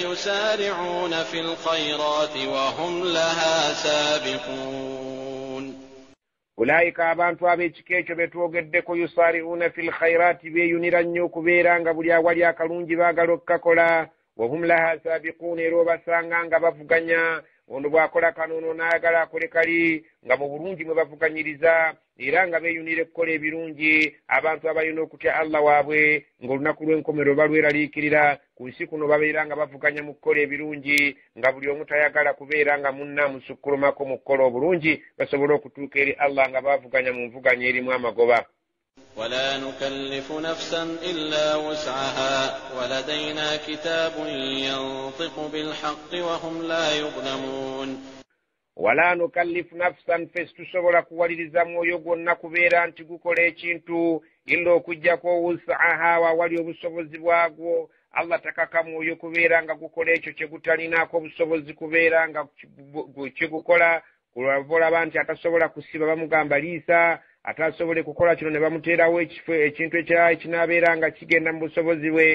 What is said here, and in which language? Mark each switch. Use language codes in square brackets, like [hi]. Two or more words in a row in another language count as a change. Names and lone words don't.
[ar] يسارعون في الخيرات وهم لها سابقون [lg] أولئك abantu ab'ekika betwogeddeko [ar] يسارعون في الخيرات [lg] beyunira nnyo okubeera nga buli awali akalungi baagala okukakola [ar] وهم لها سابقون [lg] era obasanga nga bavuganya ono bw'akola kanono n'ayagala akole kali nga mu bulungi mwe bavuganyiriza era nga beeyunira okukola ebirungi abantu abalina okutya Allah waabwe ng'olunaku lw'enkomero balweraliikirira ku nsi kuno babeera nga bavuganya mu kukola ebirungi nga buli omu tayagala kubeera nga munna amusukkulumako mu kukola obulungi basobole okutuuka eri Allah nga bavuganya mu nvuganya erimu amagoba. [ar] ولا نكلف نفسا إلا وسعها ولدينا كتاب ينطق بالحق وهم لا يظلمون ولا نكلف نفسا فاستسبل [lg] kuwaliriza mwoyo gwonna kubeera nti gukola ekintu illa okuggyako wus'aha wawali obusobozi bwagwo. Allah takaka mwoyo kubeera nga gukola ekyo kye gutalinaako obusobozi kubeera nga kigukola. Kulwavola nti atasobola kusiba bamugamba liisa atasobole kukola kino ne bamuteerawo ekintu ekinaabeera nga kigenda mu busobozi bwe.